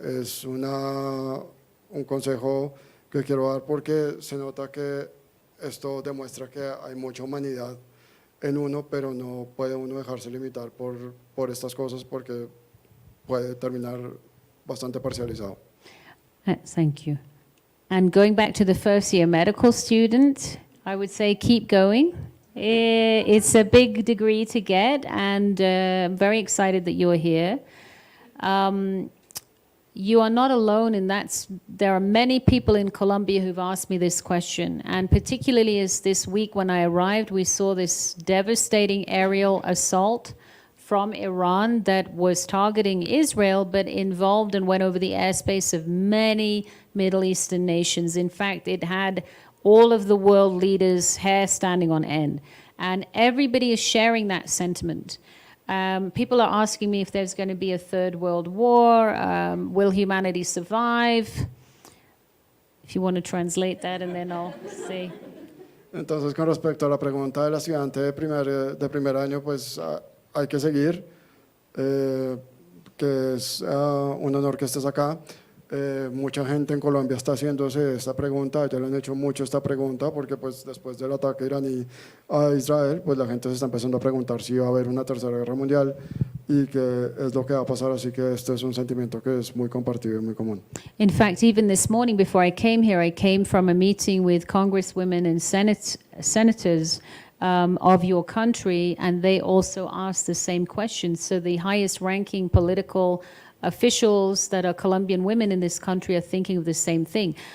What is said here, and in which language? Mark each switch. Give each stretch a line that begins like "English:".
Spanish: Es un consejo que quiero dar porque se nota que esto demuestra que hay mucha humanidad en uno, pero no puede uno dejarse limitar por estas cosas porque puede terminar bastante parcializado.
English: Thank you. And going back to the first year medical student, I would say keep going. It's a big degree to get, and I'm very excited that you are here. You are not alone in that. There are many people in Colombia who've asked me this question, and particularly as this week when I arrived, we saw this devastating aerial assault from Iran that was targeting Israel, but involved and went over the airspace of many Middle Eastern nations. In fact, it had all of the world leaders' hair standing on end, and everybody is sharing that sentiment. People are asking me if there's going to be a third world war. Will humanity survive? If you want to translate that, and then I'll see.
Spanish: Entonces, con respecto a la pregunta de la estudiante de primer año, pues hay que seguir, que es un honor que estés acá. Mucha gente en Colombia está haciéndose esta pregunta, ya le han hecho mucho esta pregunta porque pues después del ataque iraní a Israel, pues la gente se está empezando a preguntar si va a haber una tercera guerra mundial y qué es lo que va a pasar, así que este es un sentimiento que es muy compartido y muy común.
English: In fact, even this morning before I came here, I came from a meeting with congresswomen and senators of your country, and they also asked the same question. So the highest ranking political officials that are Colombian women in this country are thinking of the same thing.